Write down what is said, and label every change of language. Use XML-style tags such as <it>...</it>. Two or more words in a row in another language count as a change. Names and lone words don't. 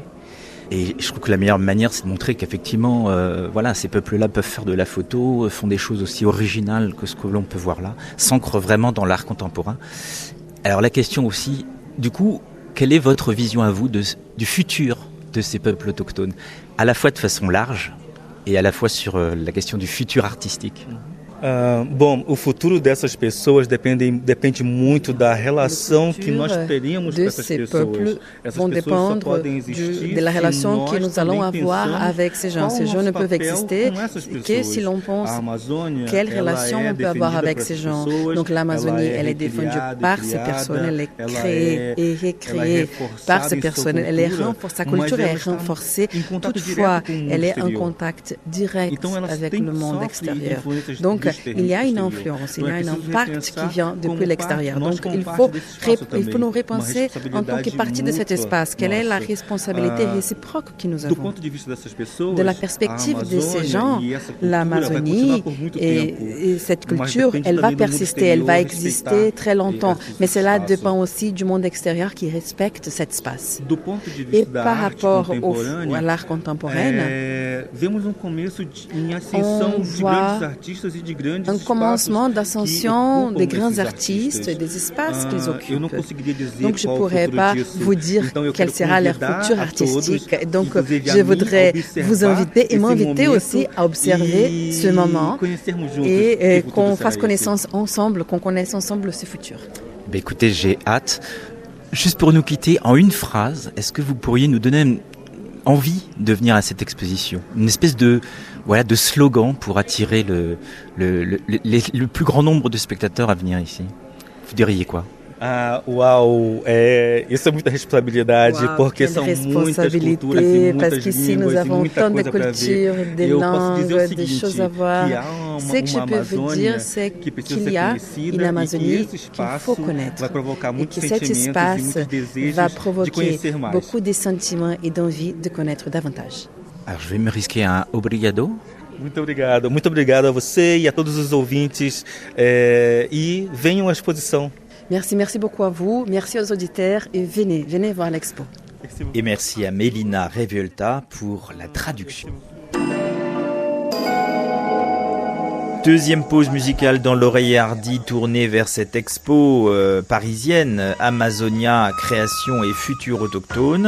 <fr>Et je trouve que la meilleure manière, c'est de montrer qu'effectivement, ces peuples-là peuvent faire de la photo, font des choses aussi originales que ce que l'on peut voir là, s'ancrent vraiment dans l'art contemporain. Alors la question aussi, du coup, quelle est votre vision à vous du futur de ces peuples autochtones, à la fois de façon large et à la fois sur la question du futur artistique?</fr> <pt>Bom, o futuro dessas pessoas depende muito da relação que nós teremos com essas pessoas. Essas</pt> <fr>vont</fr> <pt>pessoas só</pt> <fr>dépendre</fr> <pt>podem existir</pt> <fr>de la</fr> <pt>se</pt> <fr>relation</fr> <pt>nós</pt> <fr>que nous allons</fr> <pt>também</pt> <fr>avoir</fr> <pt>pensamos</pt> <fr>avec ces gens.</fr> <pt>qual</pt> <fr>Ces</fr> <pt>o</pt> <fr>gens</fr> <pt>nosso</pt> <fr>ne peuvent</fr> <pt>papel</pt> <fr>exister</fr> <pt>com essas</pt> <fr>que</fr> <pt>pessoas.</pt> <fr>si l'on pense</fr> <pt>A Amazônia,</pt> <fr>quelle</fr> <pt>ela</pt> <fr>relation</fr> <pt>é</pt> <fr>on peut avoir</fr> <pt>defendida</pt> <fr>avec</fr> <pt>por</pt> <fr>ces</fr> <pt>essas</pt> <fr>gens.</fr> <pt>pessoas,</pt> <fr>Donc l'Amazonie,</fr> <pt>ela é</pt> <fr>elle est défendue</fr> <pt>recriada,</pt> <fr>par ces</fr> <pt>criada,</pt> <fr>personnes, elle est</fr> <pt>ela</pt> <fr>créée et</fr> <pt>ela é</pt> <fr>recréée par</fr> <pt>reforçada</pt> <fr>ces</fr> <pt>em sua</pt> <fr>personnes. Elle est</fr> <pt>cultura,</pt> <fr>sa</fr> <pt>mas</pt> <fr>culture</fr> <pt>ela</pt> <fr>est</fr> <pt>está</pt> <fr>renforcée.</fr> <pt>em contato</pt> <fr>Toutefois,</fr> <pt>direto com o mundo</pt> <fr>elle est en</fr> <pt>exterior.</pt> <fr>contact direct</fr> <pt>Então, ela</pt> <fr>avec</fr> <pt>tem-</pt> <fr>le monde</fr> <pt>sofre</pt> <fr>extérieur.</fr> <pt>influências</pt> <fr>Donc</fr> <pt>do</pt> <fr>il y a une</fr> <pt>exterior.</pt> <fr>influence, il</fr> <pt>Então,</pt> <fr>y a</fr> <pt>é</pt> <fr>un</fr> <pt>preciso</pt> <fr>impact</fr> <pt>repensar</pt> <fr>qui vient depuis</fr> <pt>como</pt> <fr>l'extérieur.</fr> <pt>nós</pt> <fr>Donc</fr> <pt>como</pt> <fr>il</fr> <pt>parte</pt> <fr>faut,</fr> <pt>desse espaço</pt> <fr>il faut nous</fr> <pt>também,</pt> <fr>repenser</fr> <pt>uma</pt> <fr>en tant que partie de cet</fr> <pt>responsabilidade</pt> <fr>espace. Quelle est la</fr> <pt>nossa.</pt> <fr>responsabilité réciproque que nous</fr> <pt>Do</pt> <fr>avons?</fr> <pt>ponto de vista dessas pessoas,</pt> <fr>De la</fr> <pt>a</pt> <fr>perspective de ces</fr> <pt>Amazônia</pt> <fr>gens,</fr> <pt>e essa cultura vai</pt> <fr>l'Amazonie</fr> <pt>continuar por muito tempo,</pt> <fr>et cette</fr> <pt>mas</pt> <fr>culture,</fr> <pt>depende</pt> <fr>elle va</fr> <pt>também do mundo</pt> <fr>persister, elle va</fr> <pt>exterior</pt> <fr>exister</fr> <pt>respeitar</pt> <fr>très longtemps.</fr> <pt>esses</pt> <fr>Mais cela</fr> <pt>espaços.</pt> <fr>dépend aussi du monde extérieur qui respecte cet espace.</fr> <pt>Do ponto de</pt> <fr>Et</fr> <pt>vista da</pt> <fr>par</fr> <pt>arte</pt> <fr>rapport</fr> <pt>contemporânea,</pt> <fr>à l'art contemporain,</fr> <pt>vemos começo em ascensão</pt> <fr>on</fr> <pt>de</pt> <fr>voit</fr> <pt>grandes artistas e de grandes</pt> <fr>un</fr> <pt>espaços</pt> <fr>commencement</fr> <pt>que</pt> <fr>d'ascension</fr> <pt>ocupam</pt> <fr>des grands</fr> <pt>esses</pt> <fr>artistes et des espaces qu'ils</fr> <pt>Eu não</pt> <fr>occupent.</fr> <pt>conseguiria dizer</pt> <fr>Donc je ne</fr> <pt>qual o</pt> <fr>pourrais</fr> <pt>futuro</pt> <fr>pas</fr> <pt>disso.</pt> <fr>vous dire</fr> <pt>Então, eu</pt> <fr>quelle</fr> <pt>quero</pt> <fr>sera leur</fr> <pt>convidar</pt> <fr>future</fr> <pt>a</pt> <fr>artistique.</fr> <pt>todos,</pt> <fr>Donc</fr> <pt>inclusive a</pt> <fr>je</fr> <pt>mim,</pt> <fr>voudrais</fr> <pt>a observar</pt> <fr>vous inviter et</fr> <pt>esse</pt> <fr>m'inviter</fr> <pt>momento</pt> <fr>aussi à observer</fr> <pt>e</pt> <fr>ce moment</fr> <pt>conhecermos juntos</pt> <fr>et</fr> <pt>que futuro</pt> <fr>qu'on</fr> <pt>será</pt> <fr>fasse</fr> <pt>esse.</pt> <fr>connaissance ensemble, qu'on connaisse ensemble ce futur. Ben écoutez, j'ai hâte. Juste pour nous quitter, en une phrase, est-ce que vous pourriez nous donner envie de venir à cette exposition? Une espèce de slogan pour attirer le plus grand nombre de spectateurs à venir ici. Vous diriez quoi?</fr> <pt>Uau, isso é muita responsabilidade, porque são muitas culturas e</pt> <fr>parce qu'ici nous avons tant de cultures, des langues, des choses à voir. Ce que je peux vous dire, c'est qu'il y a une Amazonie qu'il faut connaître et que cet espace va provoquer beaucoup de sentiments et d'envie de connaître davantage. Alors je vais me risquer un obrigado.</fr> <pt>Muito obrigado a você e a todos os ouvintes e venham à exposição.</pt> <fr>Merci beaucoup à vous, merci aux auditeurs et venez voir l'expo. Et merci à Mélina Revuelta pour la traduction. Deuxième pause musicale dans l'oreiller hardy tournée vers cette expo parisienne Amazonia, création et futur autochtone.</fr>